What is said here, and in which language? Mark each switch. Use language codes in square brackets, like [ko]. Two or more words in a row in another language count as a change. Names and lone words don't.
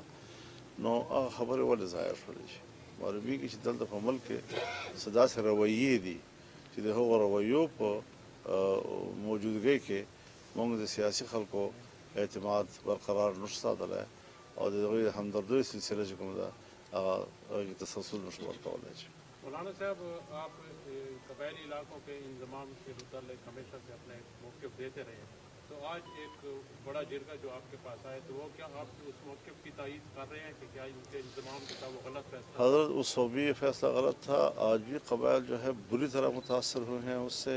[ps] نو هغه خبرې ولې ظاهر شولې چې معلومیږي چې دلته په ملک کې څه داسې رویې دي چې د هغو رویو په موجودګۍ کې موږ د سیاسي خلکو اعتماد برقرار نشو ساتلی، او د هغوی د همدردۍ سلسله چې کومه ده هغه هغې تسلسل نشو ورکولی. [ur] مولانا صاحب، آپ قبائلی علاقوں کے انضمام کے متعلق ہمیشہ سے اپنے موقف دیتے رہے ہیں، تو آج ایک بڑا جرگہ جو آپ کے پاس آئے تو وہ کیا آپ اس موقف کی تائید کر رہے ہیں کہ کیا ان کے انضمام کے ساتھ وہ غلط فیصلہ؟ حضرت اس وقت بھی یہ فیصلہ غلط تھا، آج بھی قبائل جو ہے بری طرح متاثر ہوئے ہیں اس سے.